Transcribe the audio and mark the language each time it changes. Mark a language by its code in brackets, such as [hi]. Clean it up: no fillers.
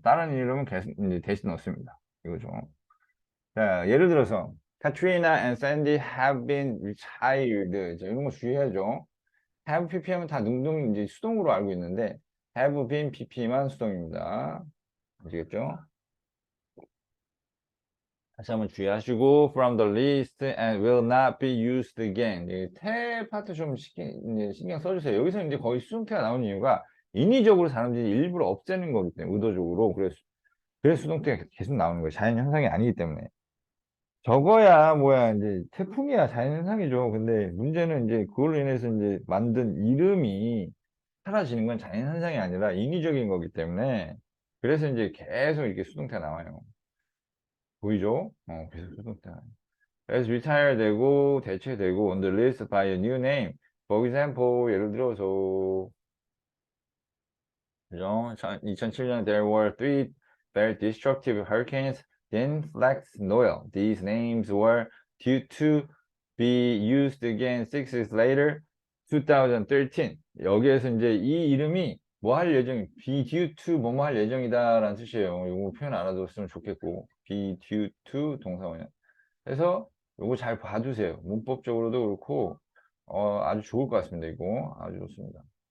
[ko] 다른 이름은 계속 이제 대신 넣습니다. 이거죠. 자, 예를 들어서 [en] Katrina and Sandy have been retired. [ko] 자, 이런 거 주의해야죠. have ppm은 다 능동 이제 수동으로 알고 있는데 have been pp만 수동입니다. 아시겠죠? 다시 한번 주의하시고 [en] from the list and will not be used again. [ko] 태 파트 좀 이제 신경 써주세요. 여기서 이제 거의 수동태가 나오는 이유가 인위적으로 사람들이 일부러 없애는 거기 때문에 의도적으로 그래서 수동태가 계속 나오는 거예요. 자연 현상이 아니기 때문에. 저거야 뭐야 이제 태풍이야 자연 현상이죠. 근데 문제는 이제 그걸로 인해서 이제 만든 이름이 사라지는 건 자연 현상이 아니라 인위적인 거기 때문에 그래서 이제 계속 이렇게 수동태가 나와요. 보이죠? 계속 수동태가. 그래서 [en] retire [ko] 되고 대체되고 [en] on the list by a new name. For example, [ko] 예를 들어서 그죠? [en] 2007년 there were three very destructive hurricanes, then Flex, Noel. These names were due to be used again 6 years later, 2013. [ko] 여기에서 이제 이 이름이 뭐 할 예정, be due to 뭐뭐 할 예정이다라는 뜻이에요. 이거 표현 알아두었으면 좋겠고, be due to 동사원형. 그래서 요거 잘 봐주세요. 문법적으로도 그렇고 아주 좋을 것 같습니다. 이거 아주 좋습니다.